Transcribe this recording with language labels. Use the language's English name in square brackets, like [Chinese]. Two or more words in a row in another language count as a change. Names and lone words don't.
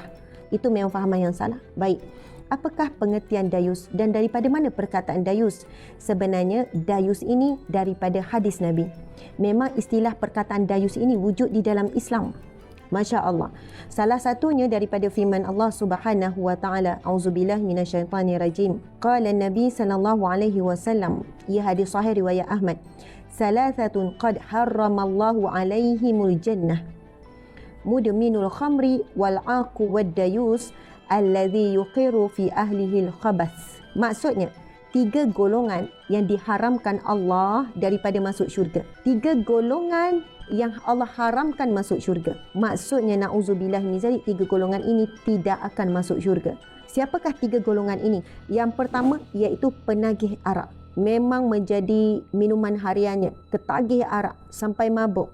[Malay] Itu memang fahaman yang salah. Baik. Apakah pengertian dayus dan daripada mana perkataan dayus? Sebenarnya dayus ini daripada hadis Nabi. Memang istilah perkataan dayus ini wujud di dalam Islam. [Arabic] ما شاء الله. [Malay] Salah satunya daripada firman Allah [Arabic] سبحانه وتعالى, أعوذ بالله من الشيطان الرجيم. قال النبي صلى الله عليه وسلم, [Malay] ia hadis sahih riwayat Ahmad. [Arabic] ثلاثة قد حرم الله عليهم الجنة. مدمن الخمر والعاق والديوث الذي يقر في أهله الخبث. [Malay] Maksudnya 3 golongan yang diharamkan Allah daripada masuk syurga. 3 golongan yang Allah haramkan masuk syurga. Maksudnya [Arabic] نعوذ بالله من ذلك, [Malay] 3 golongan ini tidak akan masuk syurga. Siapakah 3 golongan ini? Yang pertama iaitu penagih arak. Memang menjadi minuman hariannya, ketagih arak sampai mabuk.